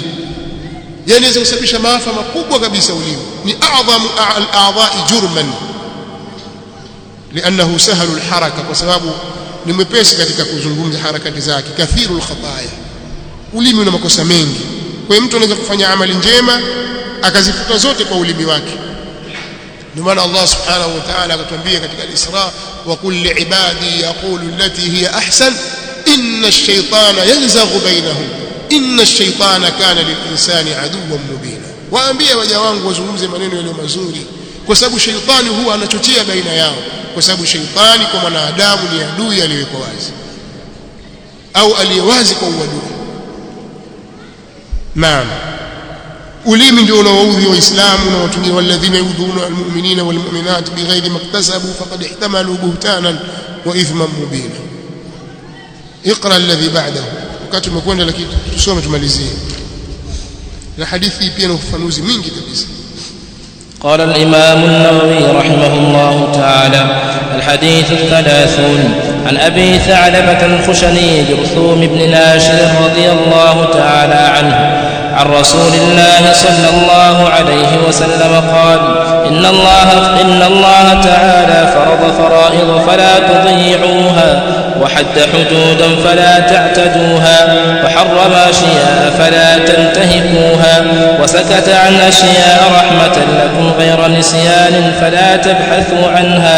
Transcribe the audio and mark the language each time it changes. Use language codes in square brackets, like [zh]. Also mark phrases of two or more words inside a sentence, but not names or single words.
[sw] Yani inaweza kusababisha maafa makubwa kabisa. Ulimi ni [ar] أعظم الأعضاء جرما لأنه سهل الحركة, [sw] kwa sababu ni mwepesi katika kuzungumza harakati zake. [ar] كثير الخطايا, [sw] ulimi una makosa mengi. Kwa hiyo mtu anaweza kufanya amali njema akazifuta zote kwa ulimi wake. Ndio maana Allah [ar] سبحانه وتعالى [sw] akatuambia katika al-Isra, [ar] وقل لعبادي يقولوا التي هي أحسن إن الشيطان ينزغ بينهم إن الشيطان كان للإنسان عدوا مبينا. [sw] Waambie waja wangu wazungumze maneno yaliyo mazuri, kwa sababu shaytani huwa anachochea baina yao, kwa sababu shaytani kwa mwanadamu ni adui aliyewekwa wazi au aliyewazi kwa uadui. Naam, ulimi ndio unaoudhi waislamu na watu wengine, [ar] والذين يؤذون المؤمنين والمؤمنات بغير ما اكتسبوا فقد احتملوا بهتانا وإثما مبينا. اقرأ الذي بعده. [sw] wakati umekwenda, lakini tusome tumalizie na hadithi pia na ufafanuzi mwingi kabisa. [ar] قال الإمام النووي رحمه الله تعالى: الحديث 30 عن أبي ثعلبة الخشني جرثوم بن ناشر رضي الله تعالى عنه عن رسول الله صلى الله عليه وسلم قال: إن الله تعالى فرض فرائض فلا تضيعوها، وحد حدودا فلا تعتدوها، وحرم أشياء فلا تنتهكوها، وسكت عن أشياء رحمة لكم غير نسيان فلا تبحثوا عنها.